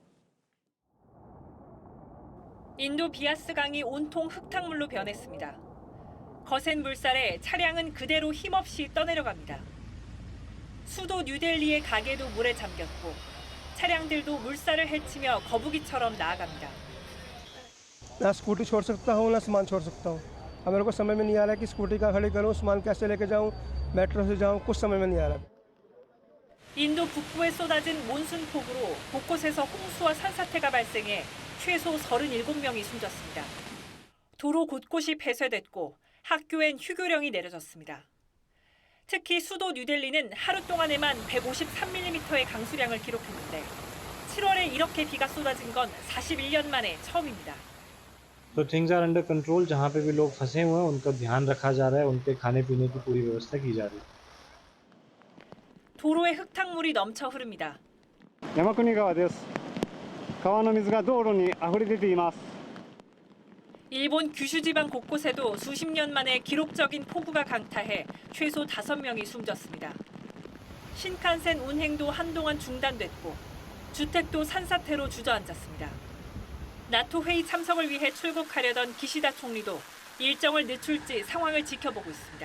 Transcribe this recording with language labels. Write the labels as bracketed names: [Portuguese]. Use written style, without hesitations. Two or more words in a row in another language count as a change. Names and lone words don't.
[Korean] 인도 비아스 강이 온통 흙탕물로 변했습니다. 거센 물살에 차량은 그대로 힘없이 떠내려갑니다. 수도 뉴델리의 가게도 물에 잠겼고 차량들도 물살을 헤치며 거북이처럼 나아갑니다. [Hindi] ना स्कूटी छोड़ सकता हूँ ना सामान छोड़ सकता हूँ। अब मेरे को समझ में नहीं आ रहा है कि स्कूटी का खड़ी करूँ, सामान कैसे लेके जाऊँ, मेट्रो से जाऊँ, कुछ समझ में नहीं आ रहा। [Korean] 인도 북부에 쏟아진 몬순 폭우로 곳곳에서 홍수와 산사태가 발생해 최소 37명이 숨졌습니다. 도로 곳곳이 폐쇄됐고 학교엔 휴교령이 내려졌습니다. 특히 수도 뉴델리는 하루 동안에만 153mm의 강수량을 기록했는데 7월에 이렇게 비가 쏟아진 건 41년 만에 처음입니다. [Hindi] तो [English] things are under control. [Hindi] जहाँ पे भी लोग फंसे हुए हैं उनका ध्यान रखा जा रहा है, उनके खाने पीने की पूरी व्यवस्था की जा रही है। [Korean] 도로에 흙탕물이 넘쳐 흐릅니다. [Japanese] 山国川です。川の水が道路に溢れ出ています。 [Korean] 일본 규슈 지방 곳곳에도 수십 년 만에 기록적인 폭우가 강타해 최소 5명이 숨졌습니다. 신칸센 운행도 한동안 중단됐고 주택도 산사태로 주저앉았습니다. 나토 회의 참석을 위해 출국하려던 기시다 총리도 일정을 늦출지 상황을 지켜보고 있습니다.